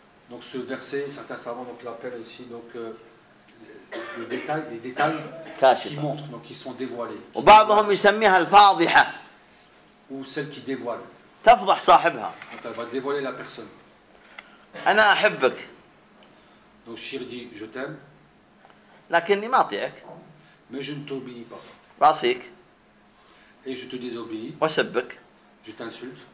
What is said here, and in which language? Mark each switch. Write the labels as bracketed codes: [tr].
[fr] Donc ce verset, certains savants donc l'appellent ici donc les détails, qui montrent, donc qui sont dévoilés. [ar] Ou بعضهم يسميها الفاضحة. [fr] Ou celle qui dévoile. [ar] تفضح صاحبها. [fr] Donc elle va dévoiler la personne. [ar] أنا أحبك. [fr] Donc Shir dit je t'aime. [ar] لكني ما أطيعك. [fr] Mais je ne t'obéis pas. [ar] وأعصيك. [fr] Et je te désobéis. [ar] وأسبك. [fr] Je t'insulte.